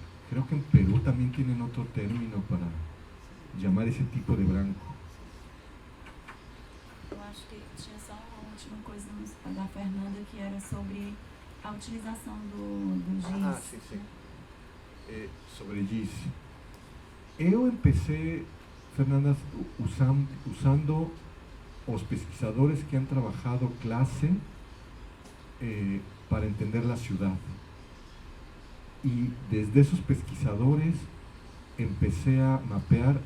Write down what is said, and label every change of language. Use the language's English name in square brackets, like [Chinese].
[Spanish] Creo que en Perú también tienen otro término para llamar ese tipo de branco. [Portuguese] Eu acho que tinha só uma última coisa da Fernanda, que era sobre a utilização do giz. [Spanish] Ah, sí, sí. [Portuguese] Sobre giz. [Spanish] Eu empecé, Fernanda, usando los pesquisadores que han trabajado clase para entender la ciudad. Y desde esos pesquisadores empecé a mapear.